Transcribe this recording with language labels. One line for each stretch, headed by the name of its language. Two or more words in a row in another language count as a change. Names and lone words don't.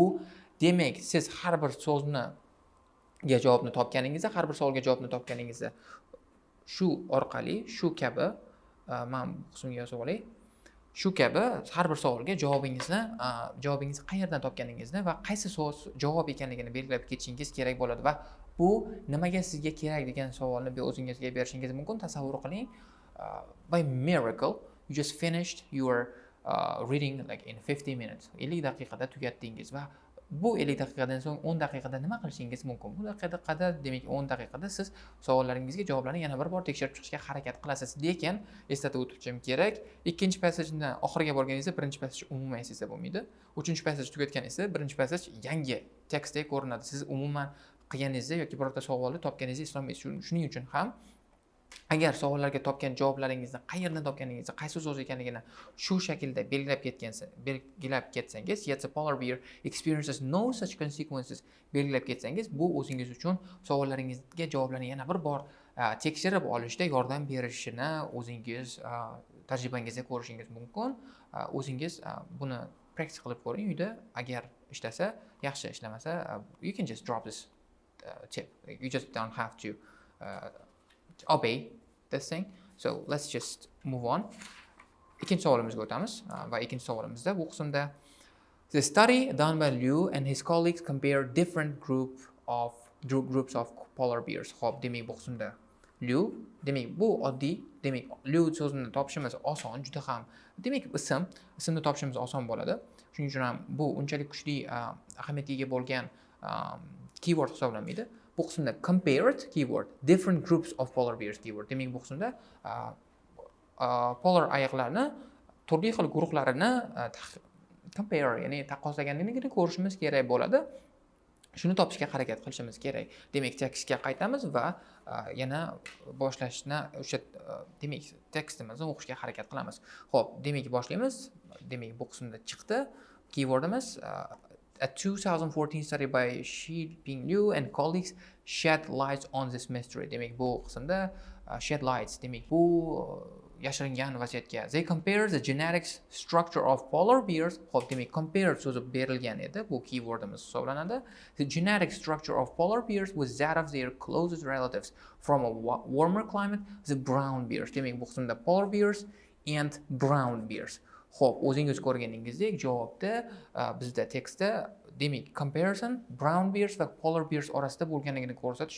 Uzbek: Demak, siz har bir so'zni javobni topganingizda, har bir savolga javobni topganingizda shu orqali, shu kabi men bu qismga yozib olay. Shu kabi har bir savolga javobingizni qayerdan topganingizni va qaysi so'z javob ekanligini belgilab ketishingiz kerak bo'ladi va bu nimaga sizga kerak degan savolni o'zingizga berishingiz mumkin. Tasavvur qiling,
English: by miracle you just finished your reading like in 50 minutes.
Uzbek: 50 daqiqada tugatdingiz va bu 50 daqiqadan so'ng 10 daqiqada nima qilishingiz mumkin? Bu daqiqada, demak 10 daqiqada siz savollaringizga javoblarni yana bir bor tekshirib chiqishga harakat qilasiz. Lekin eslatib o'tishim kerak, ikkinchi passajdan oxiriga borganingizda birinchi passaj umuman esingizda bo'lmaydi. Uchinchi passaj tugatganingizda birinchi passaj yangi tekstdek ko'rinadi. Siz umuman qilganingizda yoki birorta savolni topganingizda eslolmaysiz. Shuning uchun ham agar savollarga topgan javoblaringizni qayerdan topganingizni, qaysi so'z ekanligini shu shaklda belgilab ketsangiz,
English: yet the polar bear experiences no such consequences
Uzbek: belgilab ketsangiz, bu o'zingiz uchun savollaringizga javoblarni yana bir bor tekshirib olishda yordam berishini o'zingiz tajribangizda ko'rishingiz mumkin. O'zingiz buni practice qilib ko'ring uyda. Agar ishlasa, yaxshi, ishlamasa,
English: you can just drop this tip. You just don't have to obey this thing. So let's just move on.
Uzbek: İkinci savolimizga o'tamiz va ikkinchi savolimizda bu qismda
English: the study done by Liu and his colleagues compare different groups of polar bears.
Uzbek: Xo'p, demak bu qismda Liu. Demak, bu oddiy. Demak, Liu so'zini topishimiz oson, juda ham. Demak, ismni topishimiz oson bo'ladi. Shuning uchun ham bu unchalik kuchli ahamiyatga ega bo'lgan keyword hisoblanmaydi. Bu qismda
English: compared keyword, different groups of polar bears keyword.
Uzbek: Demak, bu qismda polar ayiqlarni turli xil guruhlarini compare, ya'ni taqqoslaganligini ko'rishimiz kerak bo'ladi. Shuni topishga harakat qilishimiz kerak. Demak, tekstga qaytamiz va yana boshlashni o'sha demak, tekstimizni o'qishga harakat qilamiz. Xo'p, demak, boshlaymiz. Demak, bu qismda chiqdi.
English: Keywordimiz a 2014 study by Shi Ping Liu and colleagues shed light on this mystery.
Uzbek: Demak, bu qismda
English: shed lights.
Uzbek: Demak, bu yashiringan vaziyatga.
English: They compare the genetic structure of polar bears.
Uzbek: Xo'p, demak, compare so'zi berilgan edi. Bu keywordimiz hisoblanadi.
English: The genetic structure of polar bears with that of their closest relatives from a warmer climate, the brown bears.
Uzbek: Demak, bu qismda
English: polar bears and brown bears.
Uzbek: Xo'p, o'zingiz ko'rganingizdek, javobda bizda tekstda demak,
English: comparison brown bears
Uzbek: va
English: polar bears
Uzbek: orasida bo'lganligini ko'rsatishdi.